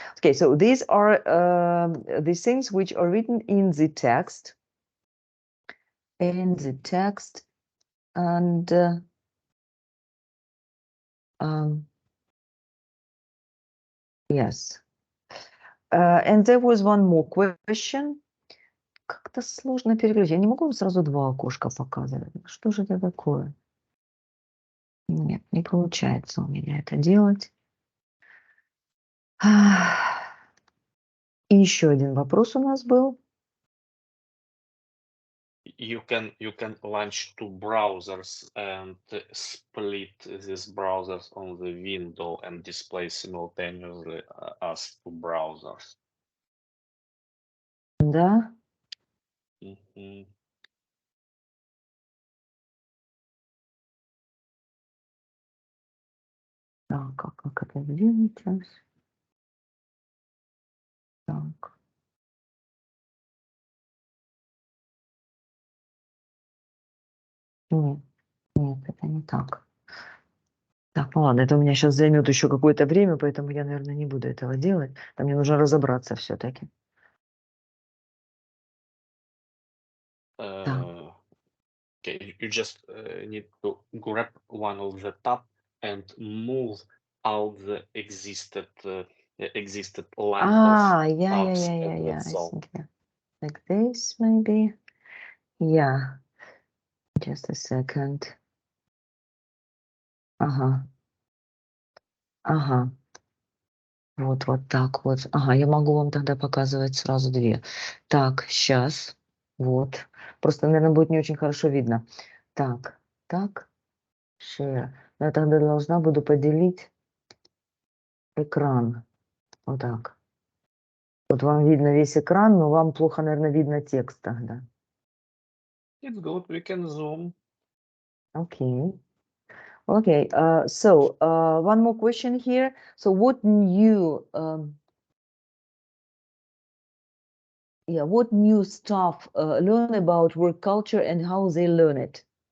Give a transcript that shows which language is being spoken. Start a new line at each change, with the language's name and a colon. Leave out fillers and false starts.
English: Okay, so these are the things which are written in the text. And yes. And there was one more question.
Russian: Как-то сложно переключить. Я не могу сразу 2 окошка показывать. Что же это такое? Нет, не получается у меня это делать. И еще один вопрос у нас был.
English: You can launch 2 browsers and split these browsers on the window and display simultaneously as 2 browsers.
Russian: Да. Так, как это сделать сейчас? Так. Нет, это не так. Так, ну ладно, это у меня сейчас займет еще какое-то время, поэтому я, наверное, не буду этого делать. Там мне нужно разобраться все-таки.
English: Okay, you just need to grab one of the tab and move out the existed line of tabs at Yeah. that I zone. think, yeah. Like this, maybe. Yeah. Just a second.
Russian: Ага. Вот так вот. Ага, я могу вам тогда показывать сразу 2. Так, сейчас. Вот. Просто, наверное, будет не очень хорошо видно. Так. Share. Я тогда должна буду поделить экран. Вот так. Вот вам видно весь экран, но вам плохо, наверное, видно текст тогда.
English: It's good, we can zoom.
Russian: Окей.
English: Okay, so one more question here. So what new what new staff learn about work culture and how they learn it?